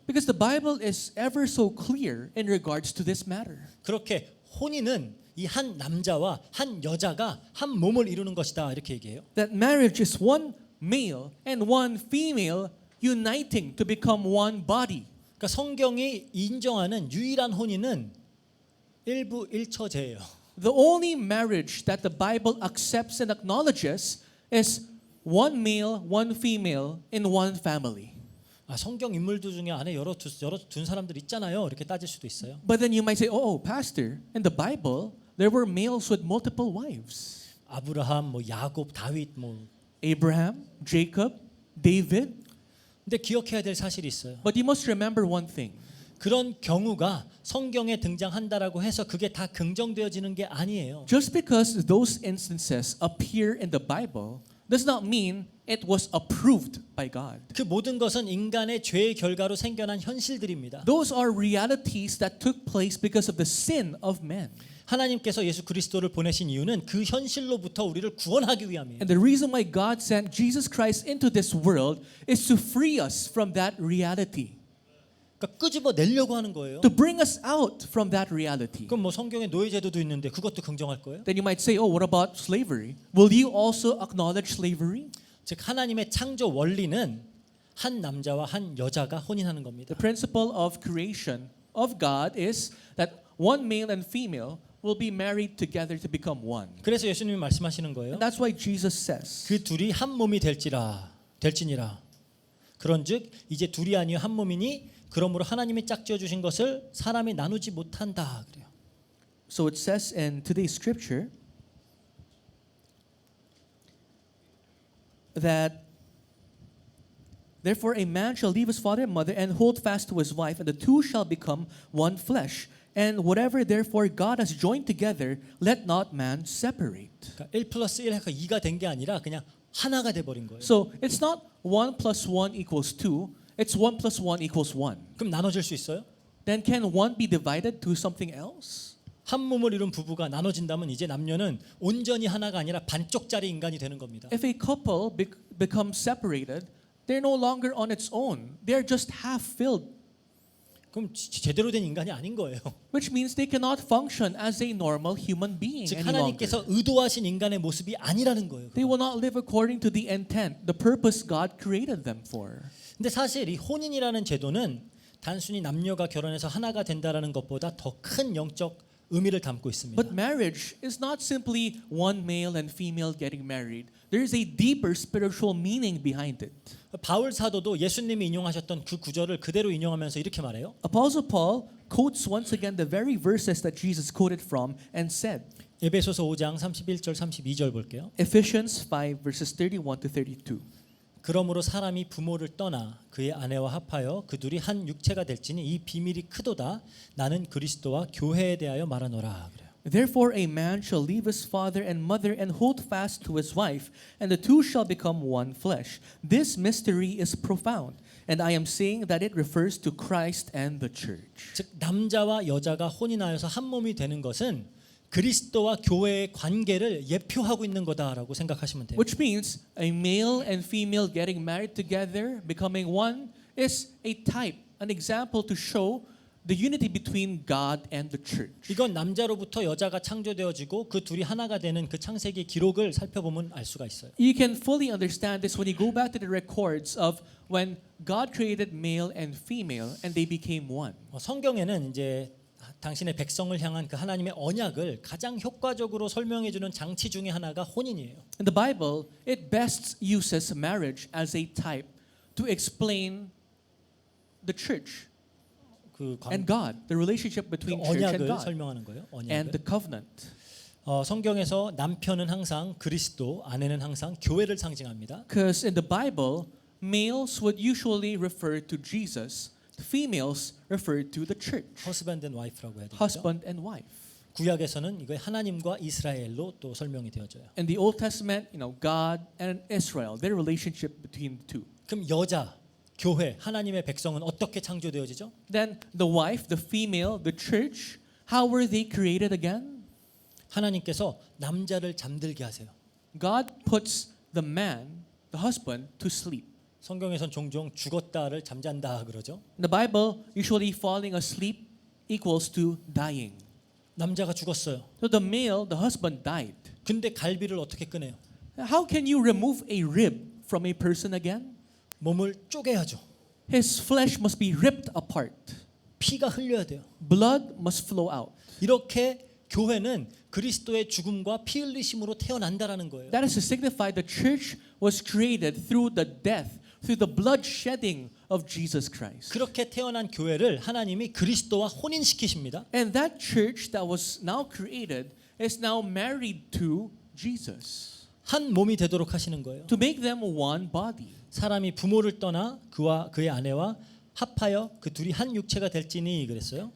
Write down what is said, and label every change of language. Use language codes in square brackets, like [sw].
[en] Because the Bible is ever so clear in regards to this matter. [ko] 그렇게 혼인은 이 한 남자와 한 여자가 한 몸을 이루는 것이다 이렇게 얘기해요. [en] That marriage is one male and one female uniting to become one body. [ko] 그러니까 성경이 인정하는 유일한 혼인은 일부 일처제예요. [en] The only marriage that the Bible accepts and acknowledges is one male, one female in one family. [ko] 아, 성경 인물들 중에 안에 여러 둔 사람들 있잖아요. 이렇게 따질 수도 있어요. [en] But then you might say, oh, pastor, in the Bible, there were males with multiple wives. [ko] 아브라함, 뭐 야곱, 다윗 뭐. [en] Abraham, Jacob, David. [ko] 근데 기억해야 될 사실이 있어요. [en] But you must remember one thing. [ko] 그런 경우가 성경에 등장한다라고 해서 그게 다 긍정되어지는 게 아니에요. [en] Just because those instances appear in the Bible does not mean it was approved by God. [ko] 그 모든 것은 인간의 죄의 결과로 생겨난 현실들입니다. [en] Those are realities that took place because of the sin of man. [ko] 하나님께서 예수 그리스도를 보내신 이유는 그 현실로부터 우리를 구원하기 위함이에요. [en] And the reason why God sent Jesus Christ into this world is to free us from that reality, [ko] 그러니까 끄집어 내려고 하는 거예요. [en] to bring us out from that reality. [ko] 그럼 뭐 성경에 노예 제도도 있는데 그것도 긍정할 거예요? [en] Then you might say, oh, what about slavery? Will you also acknowledge slavery? [ko] 즉 하나님의 창조 원리는 한 남자와 한 여자가 혼인하는 겁니다. [en] The principle of creation of God is that one male and female will be married together to become one. [ko] 그래서 예수님이 말씀하시는 거예요. [en] And that's why Jesus says, [ko] 그 둘이 한 몸이 될지니라. 그런즉 이제 둘이 아니요 한 몸이니 그러므로 하나님이 짝지어 주신 것을 사람이 나누지 못한다 그래요. [en] so it says in today's scripture that therefore a man shall leave his father and mother and hold fast to his wife, and the two shall become one flesh. And whatever therefore God has joined together, let not man separate. [ko] 그러니까 1 플러스 1가 2가 된 게 아니라 그냥 하나가 돼 버린 거예요. [en] So it's not 1 plus 1 equals 2, it's 1 plus 1 equals 1. [ko] 그럼 나눠질 수 있어요? [en] Then can one be divided to something else? [ko] 한 몸을 이룬 부부가 나눠진다면 이제 남녀는 온전히 하나가 아니라 반쪽짜리 인간이 되는 겁니다. [en] If a couple becomes separated, they're no longer on its own. They're just half filled, [ko] 그럼 제대로 된 인간이 아닌 거예요. [en] which means they cannot function as a normal human being [ko] 즉 [en] any longer. [ko] 하나님께서 의도하신 인간의 모습이 아니라는 거예요. [en] They will not live according to the intent, the purpose God created them for. [ko] 근데 사실 이 혼인이라는 제도는 단순히 남녀가 결혼해서 하나가 된다라는 것보다 더 큰 영적 의미를 담고 있습니다. [en] But marriage is not simply one male and female getting married. There is a deeper spiritual meaning behind it. [ko] 바울 사도도 예수님이 인용하셨던 그 구절을 그대로 인용하면서 이렇게 말해요. [en] Apostle Paul quotes once again the very verses that Jesus quoted from and said, [ko] 에베소서 5장 31절 32절 볼게요. [en] Ephesians 5 verses 31 to 32. [ko] 그러므로 사람이 부모를 떠나 그의 아내와 합하여 그 둘이 한 육체가 될지니 이 비밀이 크도다. 나는 그리스도와 교회에 대하여 말하노라. 그래요. [en] Therefore a man shall leave his father and mother and hold fast to his wife, and the two shall become one flesh. This mystery is profound, and I am saying that it refers to Christ and the church. [ko] 즉 남자와 여자가 혼인하여서 한 몸이 되는 것은 그리스도와 교회의 관계를 예표하고 있는 거다라고 생각하시면 돼요. [en] Which means a male and female getting married together, becoming one, is a type, an example to show the unity between God and the church. [ko] 이건 남자로부터 여자가 창조되어지고 그 둘이 하나가 되는 그 창세기 기록을 살펴보면 알 수가 있어요. [en] You can fully understand this when you go back to the records of when God created male and female and they became one. [ko] 성경에는 이제 당신의 백성을 향한 그 하나님의 언약을 가장 효과적으로 설명해 주는 장치 중에 하나가 혼인이에요. [en] In the Bible, it best uses marriage as a type to explain the church [ko] 그 [en] and God, the relationship between church and [ko] 언약을 [en] God, [ko] 설명하는 거예요. [en] and the [ko] 언약을. [en] covenant. [ko] 성경에서 남편은 항상 그리스도, 아내는 항상 교회를 상징합니다. [en] Because in the Bible, males would usually refer to Jesus, females refer to the church, husband and wife [ko] 라고 해야 되죠. [en] husband and wife. [ko] 구약에서는 이거 하나님과 이스라엘로 또 설명이 되어져요. [en] In the Old Testament, God and Israel, their relationship between the two. [ko] 그럼 여자, 교회, 하나님의 백성은 어떻게 창조되어지죠? [en] Then the wife, the female, the church, how were they created again? [ko] 하나님께서 남자를 잠들게 하세요. [en] God puts the man, the husband, to sleep. [ko] 성경에선 종종 죽었다를 잠잔다 그러죠. [en] In the Bible, usually falling asleep equals to dying. [ko] 남자가 죽었어요. [en] So the male, the husband died. [ko] 근데 갈비를 어떻게 꺼내요? [en] How can you remove a rib from a person again? [ko] 몸을 쪼개야죠. [en] His flesh must be ripped apart. [ko] 피가 흘려야 돼요. [en] Blood must flow out. [ko] 이렇게 교회는 그리스도의 죽음과 피 흘리심으로 태어난다라는 거예요. [en] That is to signify the church was created through the death, through the blood shedding of Jesus Christ. [ko] 그렇게 태어난 교회를 하나님이 그리스도와 혼인시키십니다. [en] And that church that was now created is now married to Jesus [ko] 한 몸이 되도록 하시는 거예요. [en] to make them one body. [ko] 사람이 부모를 떠나 그와 그의 아내와 합하여 그 둘이 한 육체가 될지니 그랬어요.